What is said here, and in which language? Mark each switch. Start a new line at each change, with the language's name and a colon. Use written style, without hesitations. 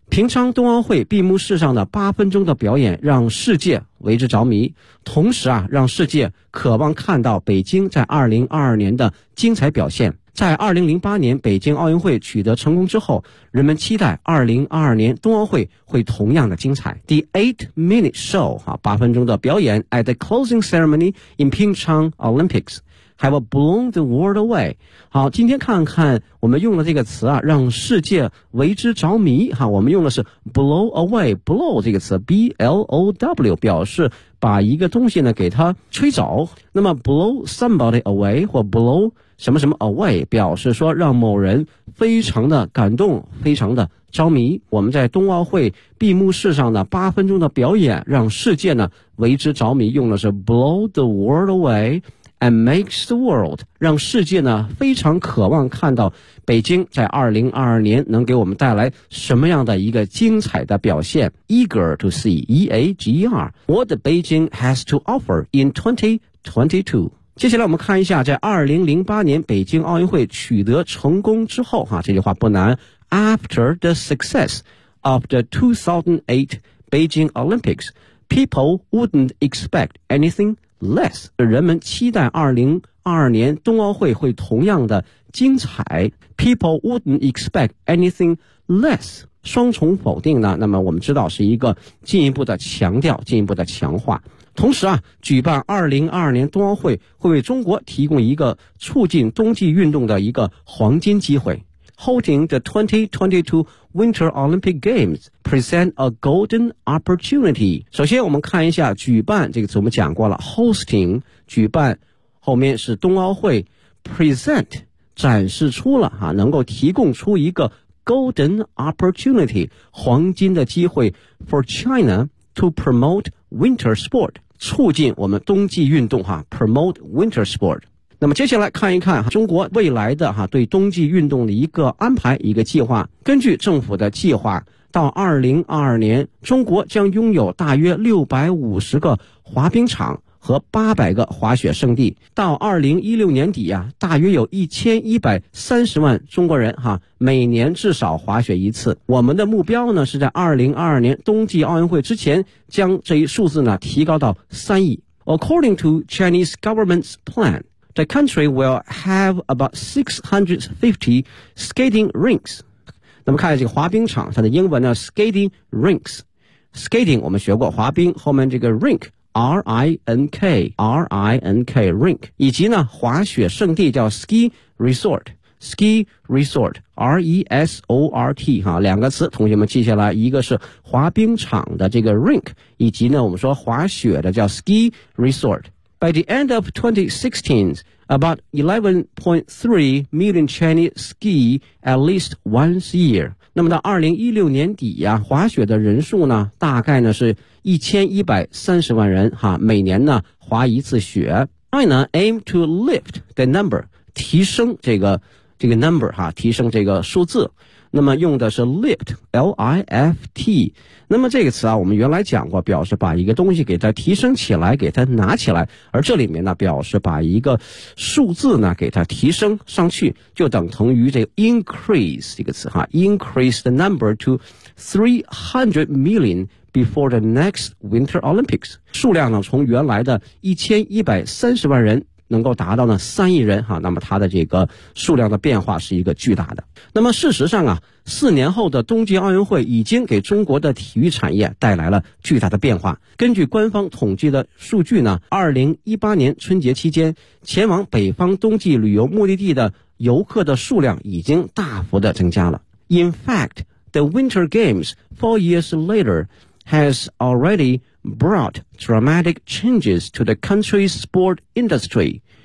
Chinese: 平昌冬奥会闭幕式上的八分钟的表演让世界为之着迷，同时让世界渴望看到北京在2022年的精彩表现。在2008年北京奥运会取得成功之后，人们期待2022年冬奥会会同样的精彩。
English: The 8-minute show,
Chinese: 八分钟的表演
English: at the closing ceremony in Pyeongchang Olympics have blown the world away.
Chinese: 好，今天看看我们用的这个词让世界为之着迷。我们用的是 blow away, blow 这个词 B-L-O-W 表示把一个东西呢给它吹走。那么 blow somebody away 或 blow什么什么 away 表示说让某人非常的感动，非常的着迷。我们在冬奥会闭幕式上的八分钟的表演让世界呢为之着迷，用的是
English: blow the world away and makes the world，
Chinese: 让世界呢非常渴望看到北京在2022年能给我们带来什么样的一个精彩的表现。
English: Eager to see E-A-G-E-R what Beijing has to offer in 2022。
Chinese: 接下来我们看一下在2008年北京奥运会取得成功之后，这句话不难。
English: After the success of the 2008 Beijing Olympics, people wouldn't expect anything less.
Chinese: 人们期待2022年冬奥会会同样的精彩。
English: People wouldn't expect anything less.
Chinese: 双重否定呢，那么我们知道是一个进一步的强调，进一步的强化。同时啊，举办2022年冬奥会会为中国提供一个促进冬季运动的一个黄金机会。
English: Holding the 2022 Winter Olympic Games present a golden opportunity.
Chinese: 首先我们看一下举办，这个词我们讲过了， hosting, 举办，后面是冬奥会， present, 展示出了啊，能够提供出一个 golden opportunity, 黄金的机会
English: for China to promote winter sport,
Chinese: 促进我们冬季运动啊， promote winter sport. 那么接下来看一看中国未来的对冬季运动的一个安排，一个计划。根据政府的计划，到2022年，中国将拥有大约650个滑冰场和800个滑雪圣地。到2016年底啊，大约有1130万中国人每年至少滑雪一次。我们的目标呢，是在2022年冬季奥运会之前，将这一数字呢提高到3亿。
English: According to Chinese government's plan,The country will have about 650 skating rinks.
Chinese: 那么看这个滑冰场，它的英文呢 skating rinks. Skating 我们学过滑冰，后面这个 rink, R-I-N-K, rink. 以及呢滑雪圣地叫 ski resort, ski resort, R-E-S-O-R-T, 两个词同学们记下来，一个是滑冰场的这个 rink, 以及呢我们说滑雪的叫 ski resort.
English: By the end of 2016, about 11.3 million Chinese ski at least once a year.
Chinese: 那么到2016年底啊，滑雪的人数呢，大概呢是1130万人哈，每年呢滑一次雪。
English: China aim to lift the number,
Chinese: 提升这个 number 哈，提升这个数字。那么用的是 lift, L-I-F-T。那么这个词啊，我们原来讲过，表示把一个东西给它提升起来，给它拿起来。而这里面呢，表示把一个数字呢，给它提升上去，就等同于这个 increase 这个词哈 ，
English: increase the number to 300 million before the next Winter Olympics。
Chinese: 数量呢，从原来的1130万人。能够达到呢三亿人哈，那么它的这个数量的变化是一个巨大的。那么事实上啊，四年后的冬季奥运会已经给中国的体育产业带来了巨大的变化。根据官方统计的数据呢，2018年春节期间前往北方冬季旅游目的地的游客的数量已经大幅的增加了。
English: In fact, the Winter Games 4 years later has already. brought dramatic changes to the country's sport industry.